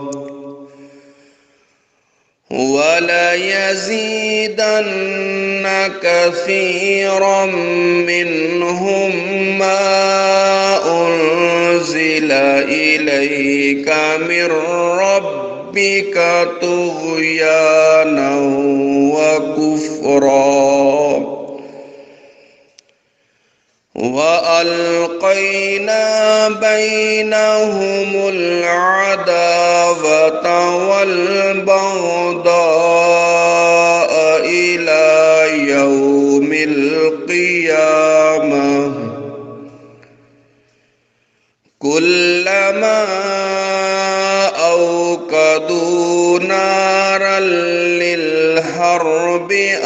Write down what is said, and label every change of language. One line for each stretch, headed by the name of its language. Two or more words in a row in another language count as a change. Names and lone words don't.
Arabic: وَلَيَزِيدَنَّ كَثِيرًا مِنْهُمْ مَا أُنْزِلَ إِلَيْكَ مِنْ رَبِّكَ طُغْيَانًا وَكُفْرًا وَأَلْقَيْنَا بَيْنَهُمُ الْعَدَاوَةَ وَالْبَغْضَاءَ إِلَى يَوْمِ الْقِيَامَةِ كُلَّمَا أَوْقَدُوا نَارًا لِلْحَرْبِ